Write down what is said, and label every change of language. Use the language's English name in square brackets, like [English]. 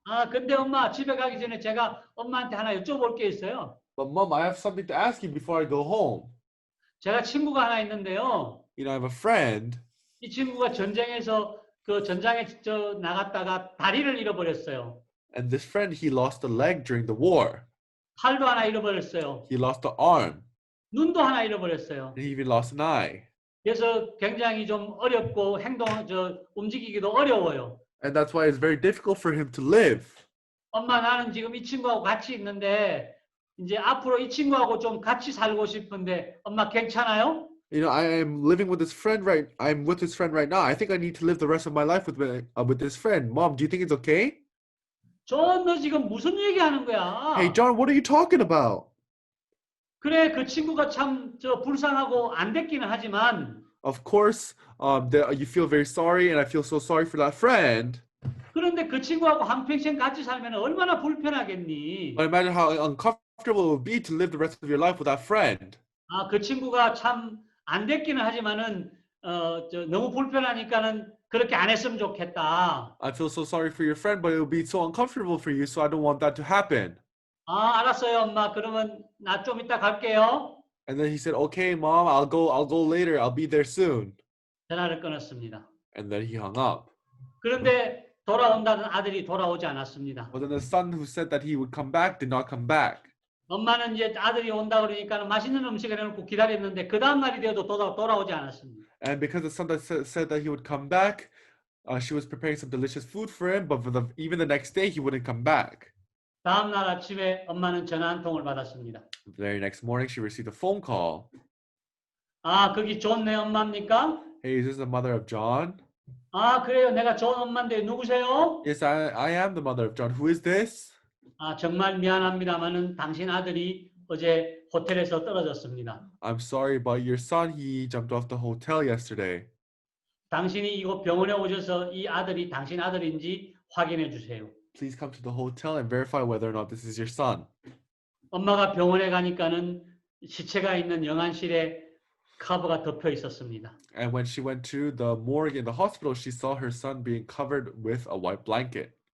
[Korean] 근데 엄마, 집에 가기 전에 제가 엄마한테 하나 여쭤볼 게 있어요. [English] But, Mom, I have something to ask you before I go home. [Korean] 제가 친구가 하나 있는데요. [English] I have a friend. [Korean] 이 친구가 전쟁에서 그 전장에 나갔다가 다리를 잃어버렸어요. [English] And this friend, he lost a leg during the war. [Korean] 팔도 하나 잃어버렸어요. [English] He lost an arm. [Korean] 눈도 하나 잃어버렸어요. [English] And he even lost an eye. [Korean] 그래서 굉장히 좀 어렵고 움직이기도 어려워요. [English] And that's why it's very difficult for him to live. [Korean] 엄마, 나는 지금 이 친구하고 같이 있는데 이제 앞으로 이 친구하고 좀 같이 살고 싶은데 엄마 괜찮아요? [English] I am living with this friend I'm with this friend right now. I think I need to live the rest of my life with this friend. Mom, do you think it's okay? [Korean] 너 지금 무슨 얘기하는 거야? [English] Hey, John, what are you talking about? [Korean] 그래, 그 친구가 참 불쌍하고 안 됐기는 하지만 [English] Of course, you feel very sorry, and I feel so sorry for that friend. [Korean] 그런데 그 친구하고 한평생 같이 살면 얼마나 불편하겠니? [English] But imagine how uncomfortable it would be to live the rest of your life with that friend. [Korean] 그 친구가 참 안 됐기는 하지만은 너무 불편하니까는 그렇게 안 했으면 좋겠다. [English] I feel so sorry for your friend, but it would be so uncomfortable for you, so I don't want that to happen. [Korean] 알았어요, 엄마. 그러면 나 좀 이따 갈게요. [English] And then he said, "Okay, Mom, I'll go later. I'll be there soon." [Korean] 전화를 끊었습니다. [English] And then he hung up. [Korean] 그런데 돌아온다는 아들이 돌아오지 않았습니다. [English] But then the son who said that he would come back did not come back. [Korean] 엄마는 이제 아들이 온다 그러니까 맛있는 음식을 해놓고 기다렸는데 그 다음 날이 되어도 돌아오지 않았습니다. [English] And because the son that said that he would come back, she was preparing some delicious food for him. But even the next day, he wouldn't come back. [Korean] 다음 날 아침에 엄마는 전화 한 통을 받았습니다. [English] The very next morning, she received a phone call. [Korean] 거기 존 내 엄마입니까? [English] Hey, is this the mother of John? [Korean] 그래요. 내가 존 엄마인데 누구세요? [English] Yes, I am the mother of John. Who is this? [Korean] 정말 미안합니다만은 당신 아들이 어제 호텔에서 떨어졌습니다. [English] I'm sorry, but your son, he jumped off the hotel yesterday. [Korean] 당신이 이곳 병원에 오셔서 이 아들이 당신 아들인지 확인해 주세요. [English] Please come to the hotel and verify whether or not this is your son. [Korean] 엄마가 병원에 가니까는 시체가 있는 영안실에 커버가 덮여 있었습니다. [English] And when she went to the morgue in the hospital, she saw her son being covered with a white blanket.